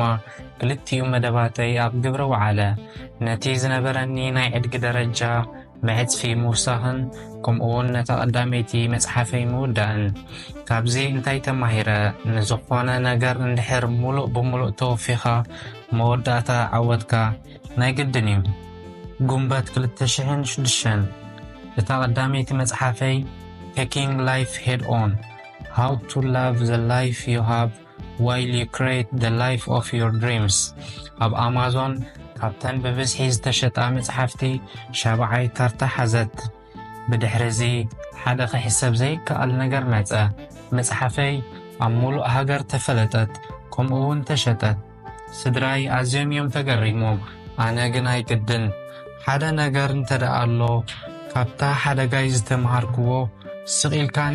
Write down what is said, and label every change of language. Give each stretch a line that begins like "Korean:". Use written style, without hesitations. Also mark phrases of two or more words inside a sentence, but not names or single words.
Tigrinya: ክልቲኡ መደባተይ ኣብ ግብረ ወዓለ ነቲ ዝነበረኒ ናይ ዕድጊ ደረጃ ብዕፅፊ ምውሳኽን ከምኡውን ነታ ቀዳመይቲ መፅሓፈይ ምውዳእን ካብዚ እንታይ ተማሂረ ንዝኾነ ነገር እንድሕር ሙሉእ ብምሉእ ተወፊኻ መወዳእታ ዓወትካ ናይ ግድን እዩ ጉንበት 2006 እታ ቀዳመይቲ መፅሓፈይ Taking Life Head On How to Love the Life You Have While You Create the Life of Your Dreams ኣብ ኣማዞን ካብተን ብብዝሒ ዝተሸጣ መፅሓፍቲ 7ይ ካርታ ሓዘት ብድሕሪዚ ሓደ ክሕሰብ ዘይከኣል ነገር መፀ መፅሓፈይ ኣብ ሙሉእ ሃገር ተፈለጠት ከምኡውን ተሸጠት ስድራይ ኣዝዮም እዮም ተገሪሞም። ኣነ ግን ኣይግድን ሓደ ነገር እንተደኣ ኣሎ ካብታ ሓደጋይ ዝተምሃርክዎ ስቂልካ ነቲ